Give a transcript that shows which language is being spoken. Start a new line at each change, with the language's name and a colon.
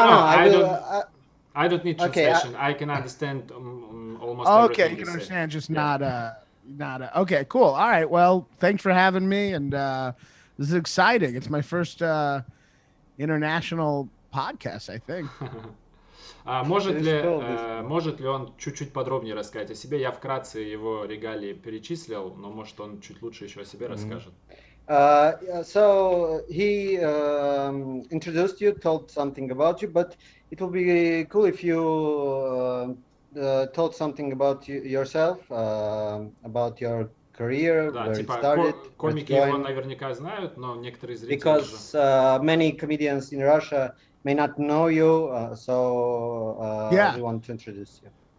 English: I don't need translation. I can understand almost everything. Okay, you can understand, just not. Okay, cool. All right. Well, thanks for having me, and this is exciting. It's my first international podcast, I think.
Russian: Может ли он чуть-чуть подробнее рассказать о себе? Я вкратце его регалии перечислил, но может он чуть лучше еще о себе расскажет.
English: So he introduced you, told something about you, but it will be cool if you told something about yourself, about your career,
Russian: Да,
English: where
Russian: типа,
English: it started.
Russian: комики его наверняка знают, но некоторые зрители
English: Because many comedians in Russia may not know you, so we want to introduce you.